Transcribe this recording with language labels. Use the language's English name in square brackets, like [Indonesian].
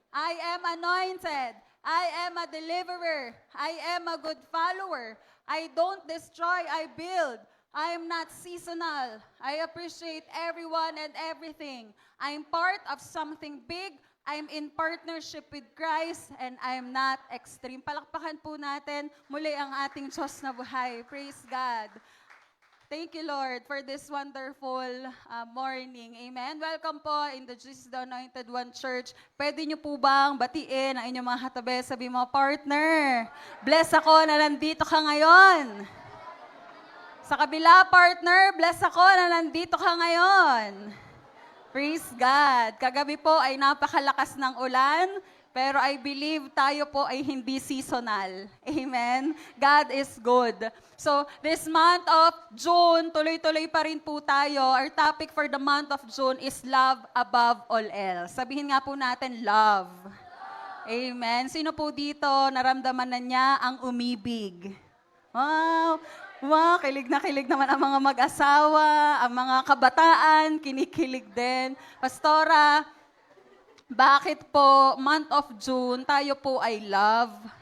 [English] I am anointed. I am a deliverer. I am a good follower. I don't destroy, I build. I am not seasonal. I appreciate everyone and everything. I am part of something big. I am in partnership with Christ and I am not extreme. [Filipino] Palakpakan po natin muli ang ating Diyos na buhay. [English] Praise God. Thank you, Lord, for this wonderful morning. Amen. Welcome po in the Jesus the Anointed One Church. [Filipino] Pwede niyo po bang batiin ang inyong mga katabi? Sabi mo, partner, bless ako na nandito ka ngayon. Sa kabila, partner, bless ako na nandito ka ngayon. Praise God. Kagabi po ay napakalakas ng ulan. [English] Pero I believe [Filipino] tayo po ay hindi [English] seasonal. Amen? God is good. [Filipino] So, [English] this month of June, [Filipino] tuloy-tuloy pa rin po tayo. [English] Our topic for the month of June is love above all else. [Filipino] Sabihin nga po natin, love. Amen. Sino po dito naramdaman na niya ang umibig? Wow! Wow, kilig naman ang mga mag-asawa, ang mga kabataan, kinikilig din. Pastora, bakit po month of June tayo po ay love?